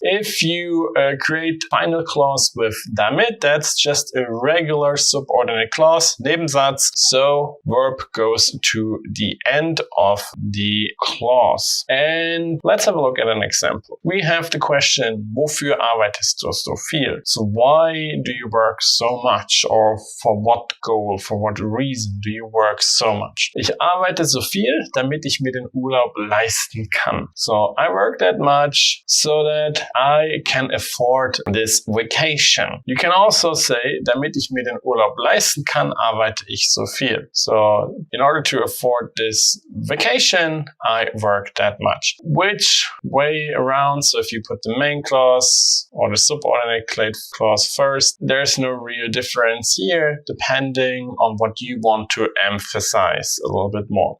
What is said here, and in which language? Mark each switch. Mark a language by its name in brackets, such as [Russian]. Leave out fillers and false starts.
[English] If you create final clause with damit, that's just a regular subordinate clause, Nebensatz, so verb goes to the end of the clause. And let's have a look at an example. We have the question, [German] wofür arbeitest du so viel? [English] So why do you work so much? Or for what goal, for what reason do you work so much? [German] Ich arbeite so viel, damit ich mir den Urlaub leisten kann. [English] So I work that much so that I can afford this vacation. You can also say, [German] damit ich mir den Urlaub leisten kann, arbeite ich so viel. [English] So in order to afford this vacation, I work that much. Which way around? So if you put the main clause or the subordinate clause first, there's no real difference here, depending on what you want to emphasize a little bit more.